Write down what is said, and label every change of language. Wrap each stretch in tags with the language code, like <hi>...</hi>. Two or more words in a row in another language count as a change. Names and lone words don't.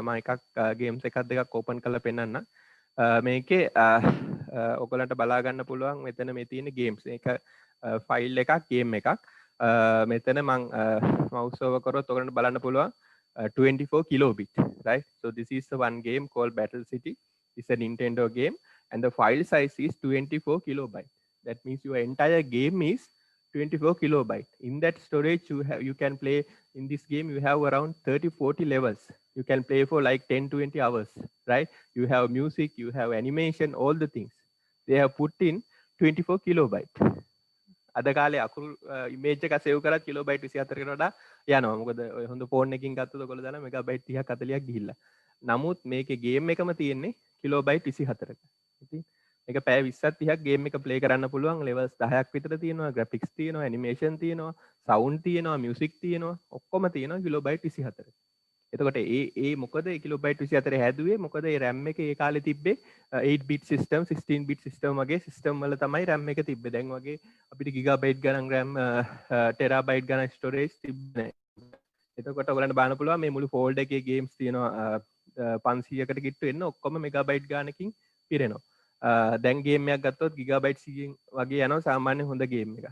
<si>මම එකක් games එකක් දෙකක් open කරලා පෙන්නන්නම්. මේකේ ඔයගලන්ට බලා ගන්න පුළුවන් මෙතන මේ තියෙන games. මේක file එකක් game එකක්. මෙතන මං</si> <en>mouse over</en> <si>කරොත් ඔයගලන්ට බලන්න පුළුවන් 24</si> <en>kilobit, right? So this is the one game called Battle City. It's a Nintendo game and the file size is 24 kilobyte. That means your entire game is 24 kilobyte. In that storage you can play in this game you have around 30-40 levels. You can play for like 10-20 hours, right? You have music, you have animation, all the things. They have put in 24 kilobyte.</en> <si>අද කාලේ අකුරු ඉමේජ් එක සේව් කරත් කිලෝබයිට් 24කට වඩා යනවා. මොකද ඔය හොඳ ෆෝන් එකකින් ගත්තොත් ඔයගොල්ලෝ දාන මෙගාබයිට් 30ක් 40ක් ගිහිල්ලා. නමුත් මේකේ ගේම් එකම තියෙන්නේ කිලෝබයිට් 24ක. ඉතින් මේක පැය 20ක් 30ක් ගේම් එක ප්ලේ කරන්න පුළුවන්. ලෙවල්ස් 10ක් විතර තියෙනවා, ග්‍රැෆික්ස් තියෙනවා, ඇනිමේෂන් තියෙනවා, සවුන්ඩ් තියෙනවා, මියුසික් තියෙනවා. ඔක්කොම තියෙනවා කිලෝබයිට් 24ක. එතකොට ඒ මොකද ඒ කිලෝබයිට් 24 හැදුවේ? මොකද ඒ RAM එක ඒ කාලේ තිබ්බේ 8</si> <en>bit system 16 bit system</en> <si>වගේ system වල තමයි RAM එක තිබ්බේ. දැන් වගේ අපිට gigabyte ගණන් RAM terabyte ගණන් storage තිබ්බේ නැහැ. එතකොට ඔයගලන්ට බලන්න පුළුවන් මේ මුළු folder එකේ games තියෙනවා 500කට කිට්ටු එන්න ඔක්කොම megabyte ගානකින් පිරෙනවා. දැන් ගේම් එකක් ගත්තොත් gigabyte 100 වගේ යනවා සාමාන්‍ය හොඳ ගේම් එකක්.</si>